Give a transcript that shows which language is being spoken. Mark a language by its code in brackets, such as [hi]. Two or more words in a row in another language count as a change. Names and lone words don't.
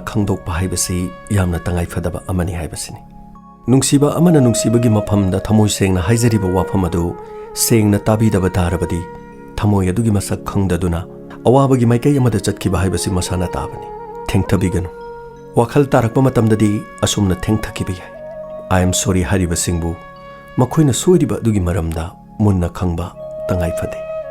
[mni] khangdokpa haibasi yamna tangai fadaba amani haibasini nungsiba amana nungsibagi maphamda thamoi sengna haijariba wafam adu sengna tabidaba darabadi thamoi adugi masak khangdaduna awabagi maikai amada chatkiba haibasi masana tabani thengthabiganu wakhal tarakpa matamdadi asumna thengthakibi yai [en] I am sorry [mni] hariba singbu makoina soiriba adugi maramda munna khangba tangai fade